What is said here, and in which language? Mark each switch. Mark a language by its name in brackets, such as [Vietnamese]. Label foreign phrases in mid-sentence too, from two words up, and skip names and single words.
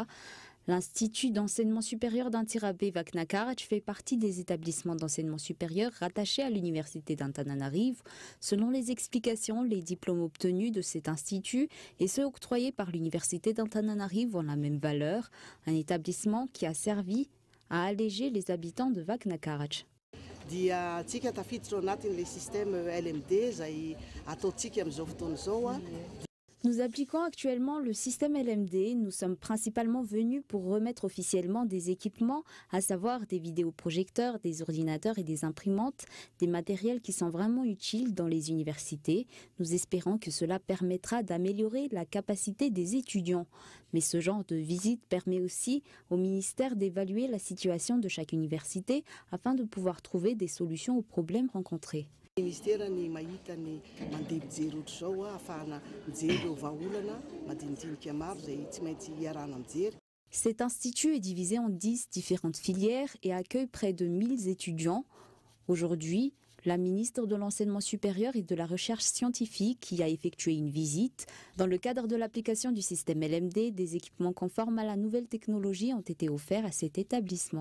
[French] L'Institut d'enseignement supérieur d'Antirabé Vaknakarach fait partie des établissements d'enseignement supérieur rattachés à l'université d'Antananarivo. Selon les explications, les diplômes obtenus de cet institut et ceux octroyés par l'université d'Antananarivo ont la même valeur, un établissement qui a servi à alléger les habitants de Vaknakarach. [Malagasy] Dia atsika tafiditra ao anatin' [French] le système LMD [Malagasy] zay ataontsika amin'izao fotoana izao a. [French] Nous appliquons actuellement le système LMD. Nous sommes principalement venus pour remettre officiellement des équipements, à savoir des vidéoprojecteurs, des ordinateurs et des imprimantes, des matériels qui sont vraiment utiles dans les universités. Nous espérons que cela permettra d'améliorer la capacité des étudiants. Mais ce genre de visite permet aussi au ministère d'évaluer la situation de chaque université afin de pouvoir trouver des solutions aux problèmes rencontrés. [Malagasy] Ministerany mahita ny mandeha mijery ohatr'izao ahafahana mijery ireo vahaolana madinidinika maro zay tsy maintsy iarahana mijery. [French] Cet institut est divisé en 10 différentes filières et accueille près de 1000 étudiants. Aujourd'hui, la ministre de l'Enseignement supérieur et de la Recherche scientifique y a effectué une visite. Dans le cadre de l'application du système LMD, des équipements conformes à la nouvelle technologie ont été offerts à cet établissement.